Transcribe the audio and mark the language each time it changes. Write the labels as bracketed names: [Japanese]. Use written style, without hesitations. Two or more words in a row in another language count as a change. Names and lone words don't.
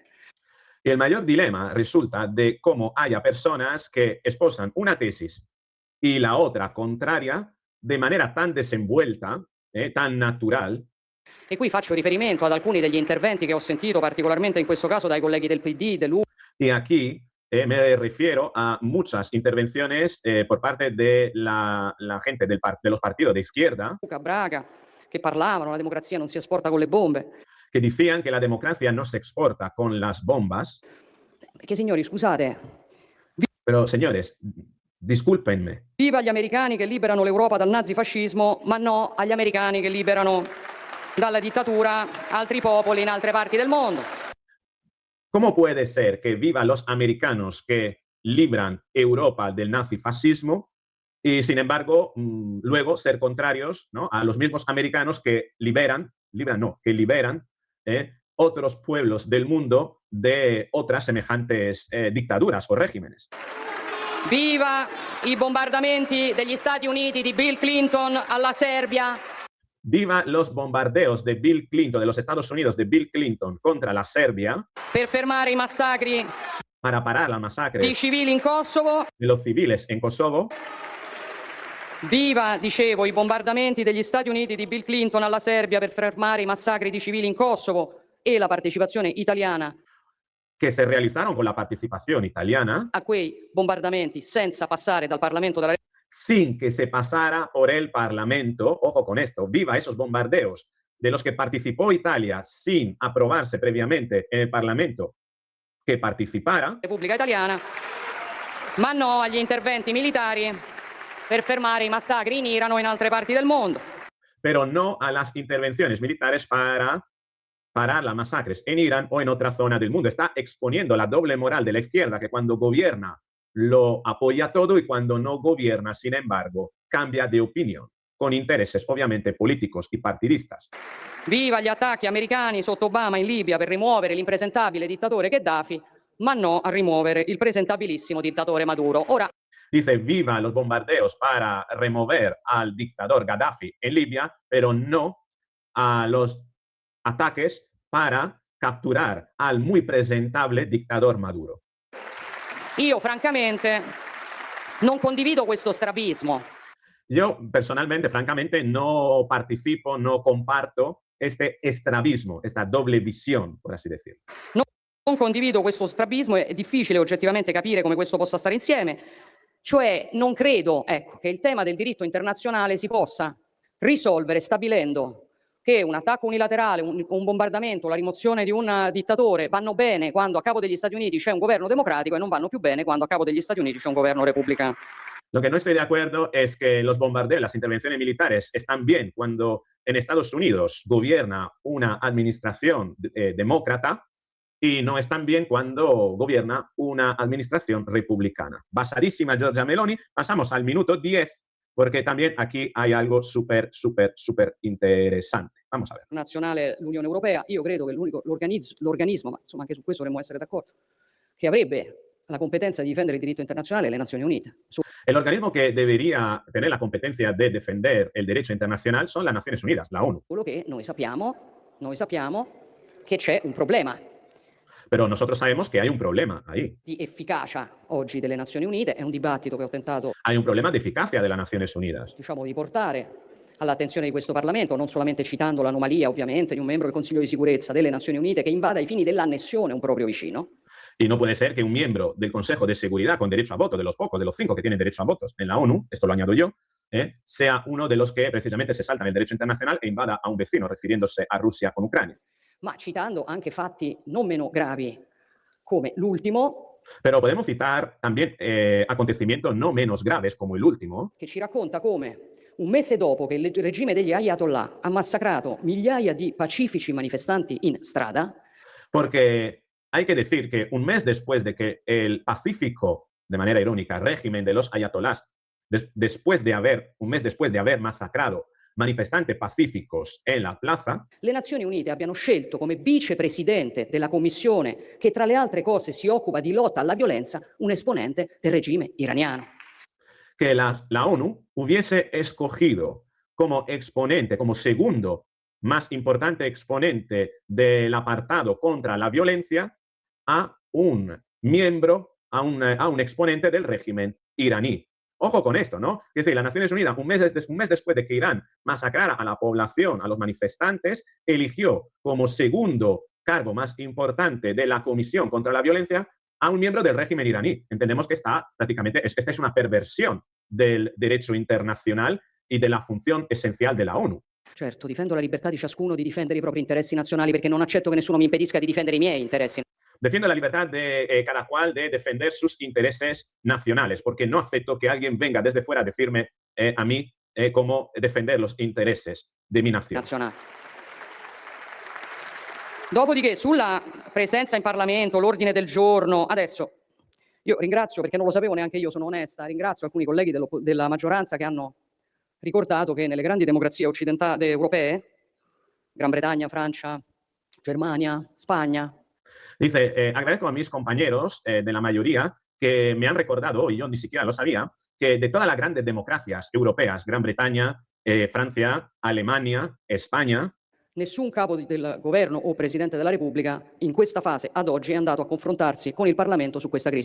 [Spanish] Y el mayor dilema resulta de cómo haya personas que esposan una tesis y la otra contraria de manera tan desenvuelta, tan natural. [Italian] E qui faccio riferimento ad alcuni degli interventi che ho sentito, particolarmente in questo caso dai colleghi del PD, [Spanish] Y aquí me refiero a muchas intervenciones por parte de la gente de los partidos de izquierda [Italian] Luca Braga, che parlavano, la democrazia non si esporta con le bombe. [Spanish] que decían que la democracia no se exporta con las bombas. [Italian] Perché signori, scusate, [Spanish] Pero señores, discúlpenme, [Italian] viva gli americani che liberano l'Europa dal nazifascismo, ma no agli americani che liberano dalla dittatura altri popoli in altre parti del mondo. [Spanish] ¿cómo puede ser que vivan los americanos que libran Europa del nazifascismo y, sin embargo, luego ser contrarios, ¿no?, a los mismos americanos que liberan otros pueblos del mundo de otras semejantes dictaduras o regímenes? [Italian] Viva i bombardamenti degli Stati Uniti di Bill Clinton alla Serbia. [Spanish] Viva los bombardeos de Bill Clinton, de los Estados Unidos, de Bill Clinton contra la Serbia [Italian] Per fermare i massacri [Spanish] para parar la masacre [Italian] di civili in Kosovo. [Spanish] de los civiles en Kosovo. [Italian] Viva, dicevo, i bombardamenti degli Stati Uniti di Bill Clinton alla Serbia per fermare i massacri di civili in Kosovo e la partecipazione italiana [Spanish] Que se realizaron con la participación italiana [Italian] a quei bombardamenti senza passare dal Parlamento della [Spanish] sin que se pasara por el Parlamento. Ojo con esto, viva esos bombardeos de los que participó Italia sin aprobarse previamente en el Parlamento que participara. [Italian] Repubblica Italiana, ma no agli interventi militari per fermare i massacri in Iran o in altre parti del mondo. [Spanish] Pero no a las intervenciones militares para parar las masacres en Irán o en otra zona del mundo. Está exponiendo la doble moral de la izquierda, que cuando gobierna lo apoya todo y cuando no gobierna, sin embargo, cambia de opinión, con intereses ovviamente políticos y partidistas. [Italian] Viva gli attacchi americani sotto Obama in Libia per rimuovere l'impresentabile dittatore Gheddafi, ma no a rimuovere il presentabilissimo dittatore Maduro. Ora, [Spanish] dice viva los bombardeos para remover al dictador Gaddafi en Libia, pero no a los ataques para capturar al muy presentable dictador Maduro. [Italian] io francamente non condivido questo strabismo. [Spanish] Yo personalmente, francamente, no participo, no comparto este estrabismo, esta doble visión, por así decirlo. [Italian] Non condivido questo strabismo, è difficile oggettivamente capire come questo possa stare insieme. Cioè, non credo, ecco, che il tema del diritto internazionale si possa risolvere stabilendo che un attacco unilaterale, un bombardamento, la rimozione di un dittatore vanno bene quando a capo degli Stati Uniti c'è un governo democratico e non vanno più bene quando a capo degli Stati Uniti c'è un governo repubblicano. [Spanish] Lo que no estoy de acuerdo es que los bombardeos, las intervenciones militares están bien cuando en Estados Unidos gobierna una administración demócrata y no están bien cuando gobierna una administración republicana. Basadísima Giorgia Meloni. Pasamos al minuto 10 porque también aquí hay algo súper interesante. Vamos a ver. [Italian] Nazionale l'Unione Europea, io credo che l'organismo, ma insomma anche su questo dovremmo essere d'accordo, che avrebbe la competenza di difendere il diritto internazionale è le Nazioni Unite. [Spanish] El organismo que debería tener la competencia de defender el derecho internacional son las Naciones Unidas, la ONU. [Italian] Solo che noi sappiamo che c'è un problema [Spanish] Pero nosotros sabemos que hay un problema ahí. [Italian] di efficacia oggi delle Nazioni Unite, è un dibattito che ho tentato, [Spanish] Hay un problema de eficacia de las Naciones Unidas. [Italian] diciamo, di portare all'attenzione di questo Parlamento, non solamente citando l'anomalia ovviamente di un membro del Consiglio di sicurezza delle Nazioni Unite che invada ai fini dell'annessione un proprio vicino. [Spanish] Y no puede ser que un miembro del Consejo de Seguridad con derecho a voto, de los pocos, de los 5 que tienen derecho a votos en la ONU, esto lo añado yo, sea uno de los que precisamente se saltan el derecho internacional e invada a un vecino, refiriéndose a Rusia con Ucrania. [Italian] Ma citando anche fatti non meno gravi come l'ultimo, [Spanish] Pero podemos citar también acontecimientos no menos graves como el último, [Italian] che ci racconta come un mese dopo che il regime degli Ayatollah ha massacrato migliaia di pacifici manifestanti in strada, [Spanish] porque hay que decir que un mes después de que el pacífico, de manera irónica, régimen de los ayatolás, un mes después de haber masacrado manifestantes pacíficos en la plaza, [Italian] le Nazioni Unite abbiano scelto come vicepresidente della commissione che tra le altre cose si occupa di lotta alla violenza un esponente del regime iraniano. [Spanish] que la ONU hubiese escogido como exponente, como segundo más importante exponente del apartado contra la violencia a un miembro, a un exponente del régimen iraní. Ojo con esto, ¿no? Es decir, las Naciones Unidas, un mes después de que Irán masacrara a la población, a los manifestantes, eligió como segundo cargo más importante de la Comisión contra la Violencia a un miembro del régimen iraní. Entendemos que esta es una perversión del derecho internacional y de la función esencial de la ONU. [Italian] Certo, difendo la libertà di ciascuno di difendere i propri interessi nazionali perché non accetto che nessuno mi impedisca di difendere i miei interessi. [Spanish] Defiendo la libertad de cada cual de defender sus intereses nacionales, porque no acepto que alguien venga desde fuera a decirme a mí cómo defender los intereses de mi nación. [Italian] Nazionale. Dopodiché, sulla presenza in Parlamento, l'ordine del giorno, adesso io ringrazio, perché non lo sapevo neanche io, sono onesta, ringrazio alcuni colleghi della maggioranza che hanno ricordato che nelle grandi democrazie occidentali europee, Gran Bretagna, Francia, Germania, Spagna, [Spanish] Dice, agradezco a mis compañeros de la mayoría que me han recordado, y yo ni siquiera lo sabía, que de todas las grandes democracias europeas, Gran Bretaña, Francia, Alemania, España, [Italian] nessun capo del governo o presidente della Repubblica in questa fase ad oggi è andato a confrontarsi con il Parlamento su questa crisi.